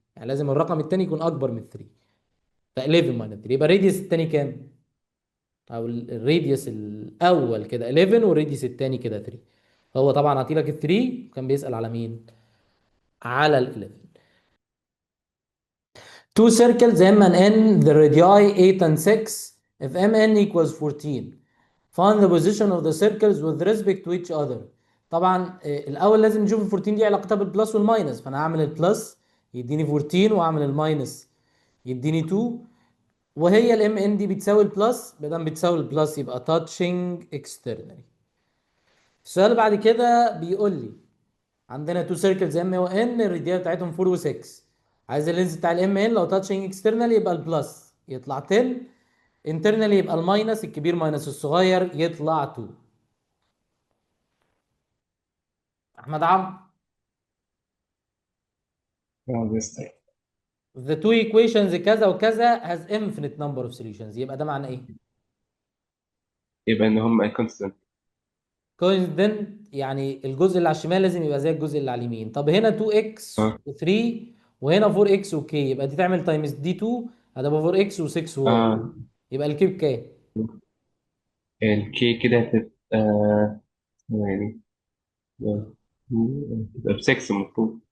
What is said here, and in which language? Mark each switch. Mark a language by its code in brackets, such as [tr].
[ar] يعني لازم الرقم الثاني يكون اكبر من 3. ف 11 ماينس 3 يبقى الراديوس الثاني كام؟ او الراديوس الاول كده 11 والراديوس الثاني كده 3. هو طبعا عطي لك ال 3 كان بيسأل على مين؟ على ال 11. [en] Two circles M and N the radii 8 and 6 if MN equals 14 find the position of the circles with respect to each other. [ar] طبعا الاول لازم نشوف ال 14 دي علاقتها بالبلس والماينس، فانا هعمل البلس يديني 14 واعمل الماينس يديني 2، وهي الام ان دي بتساوي البلس، ما دام بتساوي البلس يبقى [en] touching externally. [ar] السؤال اللي بعد كده بيقول لي عندنا تو سيركلز ام و ان الراديال بتاعتهم 4 و6. عايز اللينز بتاع الام ان لو تاتشنج اكسترنال يبقى البلس يطلع 10، انترنال يبقى الماينس الكبير ماينس الصغير يطلع 2. احمد عمرو. بس [en] The two equations [ar] كذا وكذا [en] has infinite number of solutions، [ar] يبقى ده معناه ايه؟ يبقى ان هم كونستنت. coincident، يعني الجزء اللي على الشمال لازم يبقى زي الجزء اللي على اليمين. طب هنا 2x اه و3 وهنا 4x وk، يبقى دي تعمل تايمز دي 2 هتبقى 4x و6y، اه يبقى الكيب كام؟ الكي كده هتبقى يعني تبقى ب6 المفروض.